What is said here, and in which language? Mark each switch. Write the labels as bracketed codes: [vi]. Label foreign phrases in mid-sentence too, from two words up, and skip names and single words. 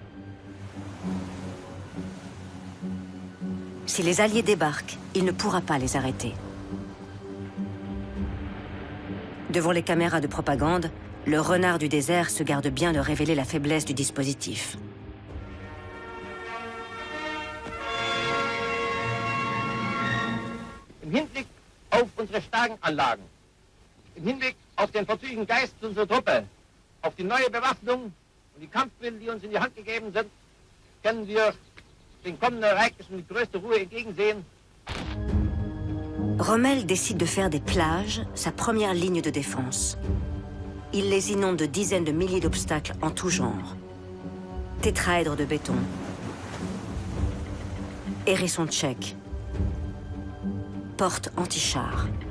[fr] Si les Alliés débarquent, il ne pourra pas les arrêter. Devant les caméras de propagande, le renard du désert se garde bien de révéler la faiblesse du dispositif. [de] Im Hinblick auf unsere starken Anlagen, im Hinblick auf den vorzügigen Geist unserer Truppe, auf die neue Bewaffnung und die Kampfmittel, die uns in die Hand gegeben sind, können wir den kommenden Ereignissen mit größter Ruhe entgegensehen. [fr] Rommel décide de faire des plages sa première ligne de défense. Il les inonde de dizaines de milliers d'obstacles en tout genre. Tétraèdres de béton, hérissons tchèques, portes anti-chars.